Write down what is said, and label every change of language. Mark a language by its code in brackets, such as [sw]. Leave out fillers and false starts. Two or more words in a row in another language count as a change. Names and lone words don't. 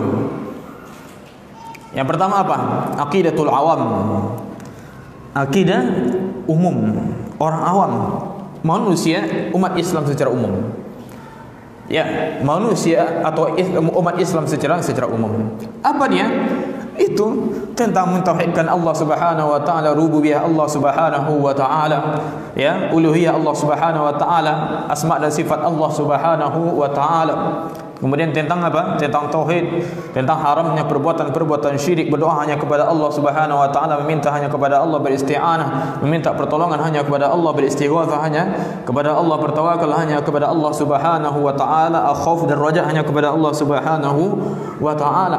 [id] Yang pertama apa? Aqidatul awam. Akidah umum, orang awam, manusia, umat Islam secara umum. Manusia atau umat Islam secara umum. Apa dia? Itu tentang mentauhidkan Allah [ar] سبحانه وتعالى, [id] rububiyah Allah [ar] سبحانه وتعالى, [id] uluhiyah Allah [ar] سبحانه وتعالى, [id] asma dan sifat Allah [ar] سبحانه وتعالى. [id] Kemudian tentang apa? Tentang tauhid, tentang haramnya perbuatan-perbuatan syirik, berdoa hanya kepada Allah [ar] سبحانه وتعالى, [id] meminta hanya kepada Allah, beristi'anah, meminta pertolongan hanya kepada Allah, beristighatsah hanya kepada Allah, bertawakal hanya kepada Allah [ar] سبحانه وتعالى, [id] khauf dan raja hanya kepada Allah [ar] سبحانه وتعالى.